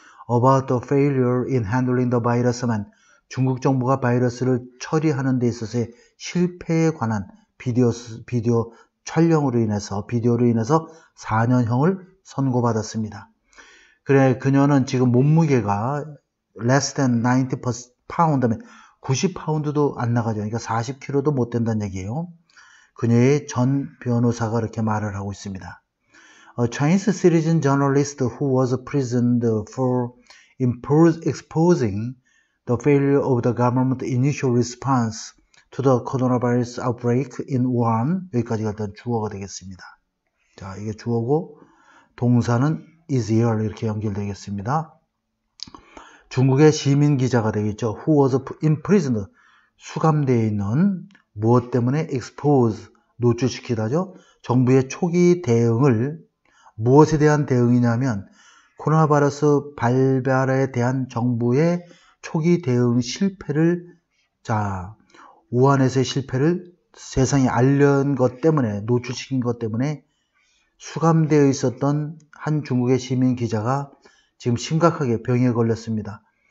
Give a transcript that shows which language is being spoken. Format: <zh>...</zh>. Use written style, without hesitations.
<en>about the failure in handling the virus</en> <ko>하면 중국 정부가 바이러스를 처리하는 데 있어서의 실패에 관한 비디오 촬영으로 인해서, 비디오로 인해서 4년형을 선고받았습니다. 그래, 그녀는 지금 몸무게가</ko> <en>less than 90 pound</en> <ko>하면 90파운드도 안 나가죠. 그러니까 40kg도 못 된다는 얘기예요. 그녀의 전 변호사가 이렇게 말을 하고 있습니다.</ko> <en>A Chinese citizen journalist who was imprisoned for exposing the failure of the government initial response to the coronavirus outbreak in Wuhan.</en> <ko>여기까지가 일단 주어가 되겠습니다. 자, 이게 주어고 동사는</ko> <en>is here</en> <ko>이렇게 연결되겠습니다. 중국의 시민 기자가 되겠죠.</ko> <en>Who was imprisoned,</en> <ko>수감되어 있는, 무엇 때문에? expose, 노출시키다죠. 정부의 초기 대응을, 무엇에 대한 대응이냐면 코로나 바이러스 발발에 대한 정부의 초기 대응 실패를, 자, 우한에서의 실패를 세상에 알린 것 때문에, 노출시킨 것 때문에 수감되어 있었던 한 중국의 시민 기자가 지금 심각하게 병에 걸렸습니다.</ko>